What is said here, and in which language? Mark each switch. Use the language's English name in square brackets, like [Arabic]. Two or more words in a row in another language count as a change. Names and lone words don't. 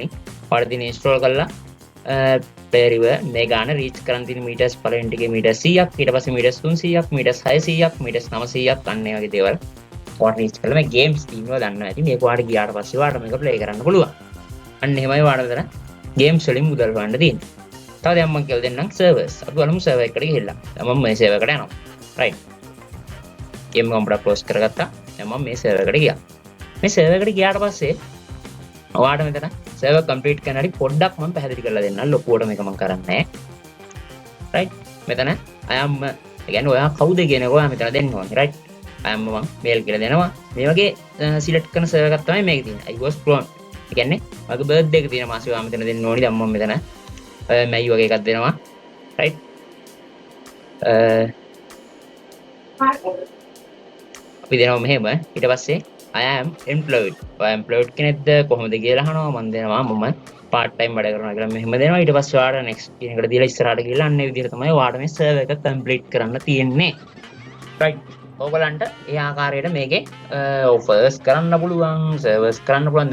[Sinhala] ඔයාලා දින install කරලා පෙරිව මේ ගාන reach කරන් තියෙන meters පළවෙනි ටිකේ meters 100ක් ඊට පස්සේ meters 300ක් meters 600ක් meters 900ක් අන්න ඒ වගේ දේවල් ඔයාලා reach කරලා මේ games තියෙනවා දන්නවා ඇති මේක ඔයාලා ගියාට පස්සේ ඔයාලා මේක play කරන්න පුළුවන්. අන්න එහෙමයි ඔයාලා මෙතන games වලින් මුදල් ගන්න තියෙන්නේ. තව දැන් මම කියලා දෙන්නම් servers. අපි බලමු server එකට ගිහිල්ලා. දැන් මම මේ server එකට යනවා. [English] right. game computer close කරගත්තා. [Sinhala] දැන් මම මේ server එකට ගියා. මේ server එකට ගියාට පස්සේ ඔයාලට මෙතන [English] server complete [Sinhala] කරන හැටි පොඩ්ඩක් මම පැහැදිලි කරලා දෙන්නම්. ලොකුවට මේක මම කරන්නේ නැහැ. right. මෙතන [English] I am [Sinhala] කියන්නේ ඔයා කවුද කියන එක ඔයා මෙතන දෙන්න ඕනේ. right. [English] I am [Sinhala] මම mail කියලා දෙනවා. මේ වගේ select කරන server එකක් තමයි මේකේ තියෙන්නේ. [English] I was born. [Sinhala] ඒ කියන්නේ මගේ birthday එක තියෙන මාසෙ ඔයා මෙතන දෙන්න ඕනේ. දැන් මම මෙතන මේ වගේ එකක් දෙනවා. right. අපි දෙනවා මෙහෙම. ඊට පස්සේ [English] I am employed. [Sinhala] ඔයා employed කෙනෙක්ද කොහොමද කියලා අහනවා. මම දෙනවා මම [English] part time [Sinhala] වැඩ කරනවා කියලා මෙහෙම දෙනවා. ඊට පස්සේ ඔයාලා next කියන එකට දීලා ඉස්සරහට ගිහලා අන්න ඒ විදිහට තමයි ඔයාලා මේ server එක complete කරන්න තියෙන්නේ. right. ඔයගලන්ට ඒ ආකාරයට මේකේ offers කරන්න පුළුවන්, servers කරන්න පුළුවන්.